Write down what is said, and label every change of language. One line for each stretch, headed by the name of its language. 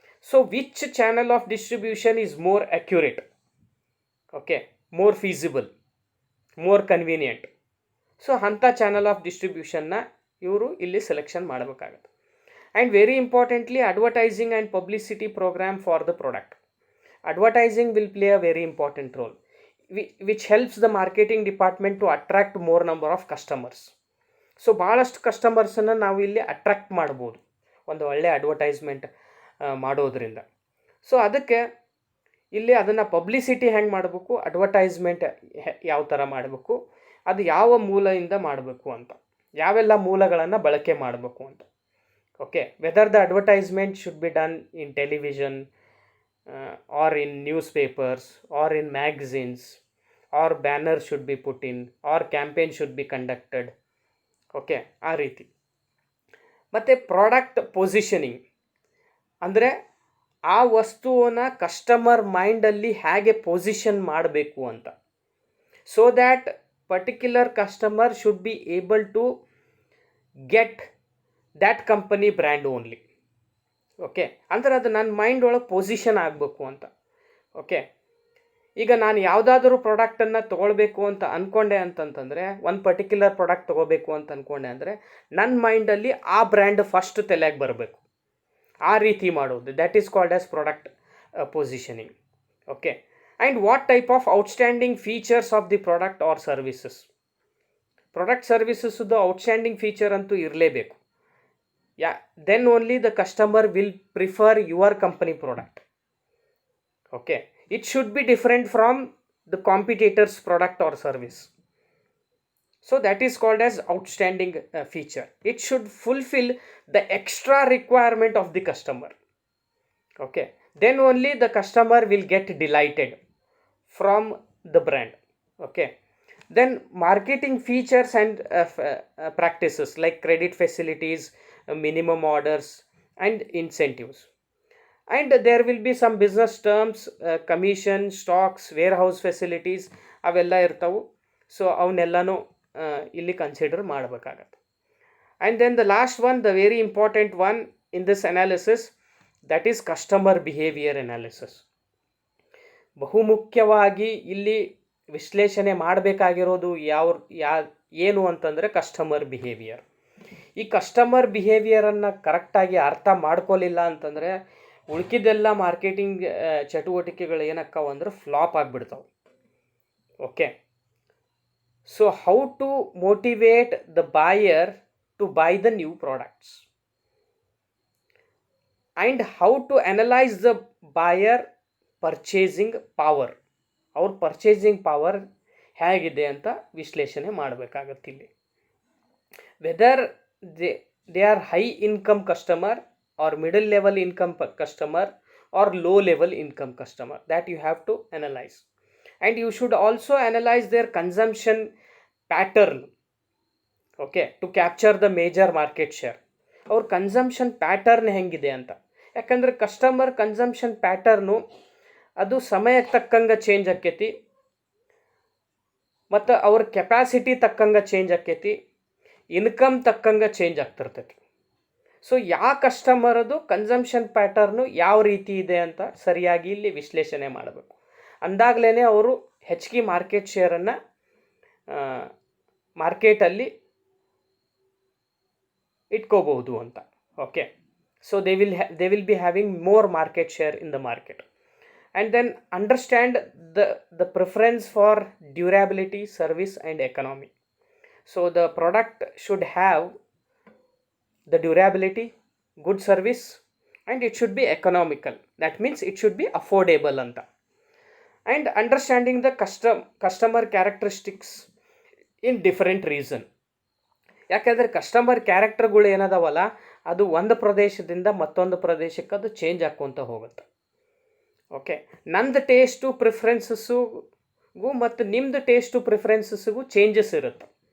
English: So which channel of distribution is more accurate, okay, more feasible, more convenient.
Kannada: So ಅಂಥ channel of ಡಿಸ್ಟ್ರಿಬ್ಯೂಷನ್ನ ಇವರು ಇಲ್ಲಿ selection ಮಾಡಬೇಕಾಗತ್ತೆ.
English: And very importantly, advertising and publicity programme for the product. Advertising will play a very important role, which helps the marketing department to attract more number of customers.
Kannada: So ಭಾಳಷ್ಟು ಕಸ್ಟಮರ್ಸನ್ನು ನಾವು ಇಲ್ಲಿ attract ಮಾಡ್ಬೋದು ಒಂದು ಒಳ್ಳೆಯ advertisement ಮಾಡೋದ್ರಿಂದ. So ಅದಕ್ಕೆ ಇಲ್ಲಿ ಅದನ್ನು ಪಬ್ಲಿಸಿಟಿ ಹೆಂಗೆ ಮಾಡಬೇಕು, ಅಡ್ವರ್ಟೈಸ್ಮೆಂಟ್ ಯಾವ ಥರ ಮಾಡಬೇಕು, ಅದು ಯಾವ ಮೂಲದಿಂದ ಮಾಡಬೇಕು ಅಂತ, ಯಾವೆಲ್ಲ ಮೂಲಗಳನ್ನು ಬಳಕೆ ಮಾಡಬೇಕು ಅಂತ.
English: Okay, whether the advertisement should be done in television, or in newspapers, or in magazines, or banner should be put in, or campaign should be conducted.
Kannada: Okay, ಆ ರೀತಿ. ಮತ್ತು ಪ್ರಾಡಕ್ಟ್ ಪೊಸಿಷನಿಂಗ್ ಅಂದರೆ ಆ ವಸ್ತುವನ್ನು ಕಸ್ಟಮರ್ ಮೈಂಡಲ್ಲಿ ಹೇಗೆ ಪೊಸಿಷನ್ ಮಾಡಬೇಕು ಅಂತ.
English: So that particular customer should be able to get that company brand only.
Kannada: Okay, ಅಂದರೆ ಅದು ನನ್ನ ಮೈಂಡ್ ಒಳಗೆ ಪೊಸಿಷನ್ ಆಗಬೇಕು ಅಂತ. ಓಕೆ, ಈಗ ನಾನು ಯಾವುದಾದ್ರೂ ಪ್ರಾಡಕ್ಟನ್ನು ತೊಗೊಳ್ಬೇಕು ಅಂತ ಅಂದ್ಕೊಂಡೆ ಅಂತಂತಂದರೆ, ಒಂದು ಪರ್ಟಿಕ್ಯುಲರ್ ಪ್ರಾಡಕ್ಟ್ ತೊಗೋಬೇಕು ಅಂತ ಅಂದ್ಕೊಂಡೆ ಅಂದರೆ ನನ್ನ ಮೈಂಡಲ್ಲಿ ಆ ಬ್ರ್ಯಾಂಡ್ ಫಸ್ಟ್ ತಲೆಗೆ ಬರಬೇಕು. ಆ ರೀತಿ ಮಾಡೋದು,
English: That is called as product positioning. Okay, and what type of outstanding features of the product or services.
Kannada: Product ಸರ್ವಿಸಸ್ದು outstanding feature ಅಂತೂ ಇರಲೇಬೇಕು.
English: then only the customer will prefer your company product. Okay, it should be different from the competitor's product or service. So that is called as outstanding feature. It should fulfill the extra requirement of the customer. Okay, then only the customer will get delighted from the brand. Okay, then marketing features and practices like credit facilities, minimum orders and incentives. And there will be some business terms, commission, stocks, warehouse facilities,
Kannada: ಅವೆಲ್ಲ ಇರ್ತವೆ. So ಅವನ್ನೆಲ್ಲನೂ ಇಲ್ಲಿ consider ಮಾಡಬೇಕಾಗತ್ತೆ.
English: And then the last one, the very important one in this analysis, that is customer behaviour analysis.
Kannada: ಬಹುಮುಖ್ಯವಾಗಿ ಇಲ್ಲಿ ವಿಶ್ಲೇಷಣೆ ಮಾಡಬೇಕಾಗಿರೋದು ಏನು ಅಂತಂದರೆ ಕಸ್ಟಮರ್ ಬಿಹೇವಿಯರ್. ಈ ಕಸ್ಟಮರ್ ಬಿಹೇವಿಯರನ್ನು ಕರೆಕ್ಟಾಗಿ ಅರ್ಥ ಮಾಡ್ಕೊಳ್ಳಿಲ್ಲ ಅಂತಂದರೆ ಉಳ್ಕಿದ್ದೆಲ್ಲ ಮಾರ್ಕೆಟಿಂಗ್ ಚಟುವಟಿಕೆಗಳು ಏನಕ್ಕವ ಅಂದ್ರೆ flap ಆಗಿಬಿಡ್ತಾವೆ.
English: Okay, so how to motivate the buyer to buy the new products and how to analyse the buyer purchasing power.
Kannada: ಅವ್ರ ಪರ್ಚೇಸಿಂಗ್ ಪವರ್ ಹೇಗಿದೆ ಅಂತ ವಿಶ್ಲೇಷಣೆ ಮಾಡಬೇಕಾಗತ್ತಿಲ್ಲಿ.
English: Whether they are high income customer or middle level income customer or low level income customer, that you have to analyze. And you should also analyze their consumption pattern, okay, to capture the major market share.
Kannada: ಅವ್ರ consumption pattern ಹೆಂಗಿದೆ ಅಂತ. ಯಾಕಂದರೆ customer consumption pattern ಅದು ಸಮಯಕ್ಕೆ ತಕ್ಕಂಗೆ change ಆಕ್ಕೈತಿ ಮತ್ತು ಅವ್ರ capacity ತಕ್ಕಂಗೆ ಚೇಂಜ್ ಆಕ್ಕೈತಿ, ಇನ್ಕಮ್ ತಕ್ಕಂಗೆ ಚೇಂಜ್ ಆಗ್ತಿರ್ತೈತಿ. ಸೊ ಯಾವ ಕಸ್ಟಮರದು ಕನ್ಸಂಪ್ಷನ್ ಪ್ಯಾಟರ್ನು ಯಾವ ರೀತಿ ಇದೆ ಅಂತ ಸರಿಯಾಗಿ ಇಲ್ಲಿ ವಿಶ್ಲೇಷಣೆ ಮಾಡಬೇಕು. ಅಂದಾಗಲೇ ಅವರು ಹೆಚ್ಚಿಗೆ ಮಾರ್ಕೆಟ್ ಶೇರನ್ನು ಮಾರ್ಕೆಟಲ್ಲಿ ಇಟ್ಕೋಬಹುದು ಅಂತ.
English: Okay, so they will be having more market share in the market. And then understand the preference for durability, service and economy. So the product should have the durability, good service, and it should be economical. That means it should be affordable anta. And understanding the customer characteristics in different region.
Kannada: ಯಾಕೆಂದರೆ customer ಕ್ಯಾರೆಕ್ಟರ್ಗಳು ಏನದಾವಲ್ಲ ಅದು ಒಂದು ಪ್ರದೇಶದಿಂದ ಮತ್ತೊಂದು ಪ್ರದೇಶಕ್ಕೆ ಅದು change ಆಕ್ಕೊಂತ ಹೋಗುತ್ತೆ. Okay, ನಂದು taste ಪ್ರಿಫರೆನ್ಸಸ್ಸಿಗೂ ಮತ್ತು ನಿಮ್ಮದು ಟೇಸ್ಟು ಪ್ರಿಫರೆನ್ಸಸ್ಸಿಗೂ ಚೇಂಜಸ್ ಇರುತ್ತೆ.